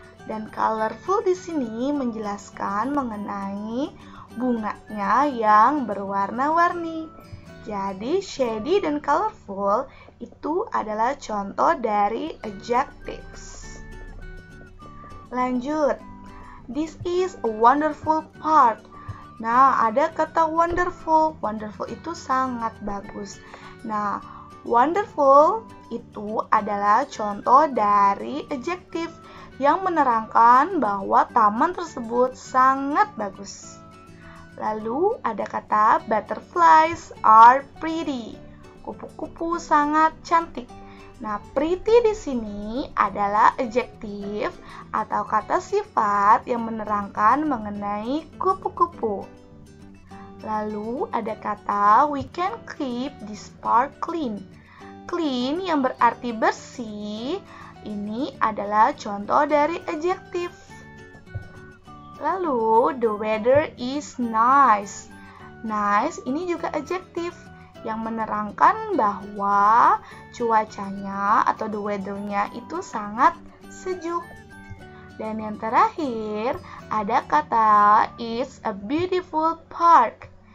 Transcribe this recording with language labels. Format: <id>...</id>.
<id>Dan colorful di sini menjelaskan mengenai bunganya yang berwarna-warni. Jadi, shady dan colorful itu adalah contoh dari adjectives. Lanjut.</id> <en>This is a wonderful park.</en> <id>Nah, ada kata wonderful. Wonderful itu sangat bagus. Nah, wonderful itu adalah contoh dari adjektif yang menerangkan bahwa taman tersebut sangat bagus. Lalu ada kata</id> <en>butterflies are pretty.</en> <id>Kupu-kupu sangat cantik. Nah, pretty di sini adalah adjektif atau kata sifat yang menerangkan mengenai kupu-kupu. Lalu ada kata</id> <en>we can keep this park clean.</en> <id>Clean yang berarti bersih, ini adalah contoh dari adjektif.</id> <en>Lalu the weather is nice.</en> <id>Nice ini juga adjektif yang menerangkan bahwa cuacanya atau the weather-nya itu sangat sejuk. Dan yang terakhir ada kata</id> <en>it's a beautiful park.</en>